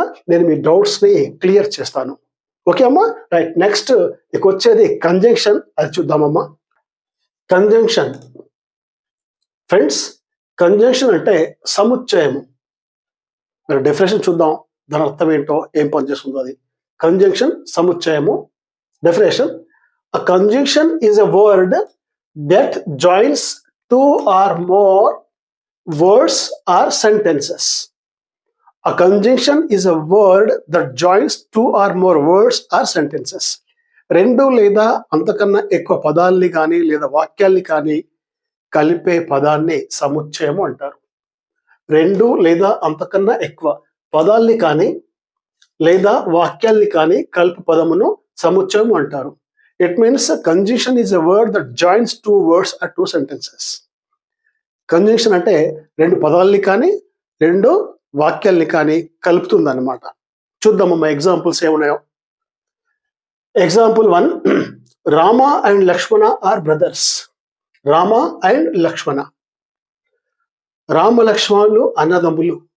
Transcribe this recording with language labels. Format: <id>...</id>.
<te>నేను మీ డౌట్స్ని క్లియర్ చేస్తాను. ఓకే అమ్మా, రైట్. నెక్స్ట్ ఇక వచ్చేది కంజంక్షన్, అది చూద్దామమ్మా. కంజంక్షన్ ఫ్రెండ్స్, కంజంక్షన్ అంటే సముచ్చయము. మరి డెఫినేషన్ చూద్దాం, దాని అర్థం ఏంటో, ఏం పనిచేస్తుందో అది. Conjunction, సముచ్చయము.</te> <en>Definition: a conjunction is a word that joins two or more words or sentences. A conjunction is a word that joins two or more words or sentences.</en> <te>రెండు లేదా అంతకన్నా ఎక్కువ పదాల్ని కానీ లేదా వాక్యాల్ని కానీ కలిపే పదాన్ని సముచ్చయము అంటారు. రెండు లేదా అంతకన్నా ఎక్కువ పదాల్ని కానీ లేదా వాక్యాల్ని కానీ కలిపి పదమును సముచ్చయము అంటారు.</te> <en>It means a conjunction is a word that joins two words or two sentences.</en> <te>Conjunction అంటే రెండు పదాల్ని కానీ రెండు వాక్యాల్ని కానీ కలుపుతుంది అనమాట. చూద్దామమ్మా ఎగ్జాంపుల్స్ ఏమున్నాయో. Example 1,</te> <en>Rama and Lakshmana are brothers.</en> <te>Rama and లక్ష్మణ, రామ లక్ష్మణులు అన్నదమ్ములు.</te>